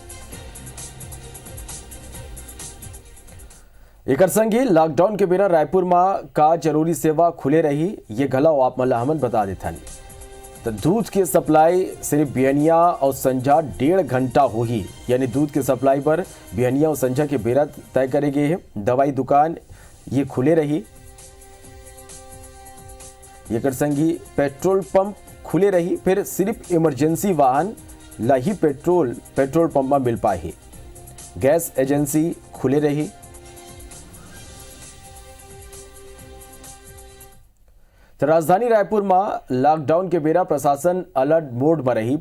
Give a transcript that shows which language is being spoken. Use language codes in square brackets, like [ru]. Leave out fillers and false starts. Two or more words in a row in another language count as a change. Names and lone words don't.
[hne] एकर संगी लॉकडाउन के बेरा रायपुर में का जरूरी सेवा खुले रही। ये घलो आप मतलब हमन बता देथन। तो दूध के सप्लाई सिर्फ बिहनिया और संझा 1.5 घंटा हुई, यानी दूध के सप्लाई पर बिहनिया और संझा के बेरा तय करे गए हैं। दवाई दुकान ये खुले रही। ये कर संगी [en] petrol pump [hne] खुले रही। फिर सिर्फ इमरजेंसी वाहन ला ही [en] petrol pump [hne] में मिल पाही। [en] gas agency [hne] खुले रही। तो राजधानी रायपुर में लॉकडाउन के बेरा प्रशासन [en] alert mode [hne] में रही।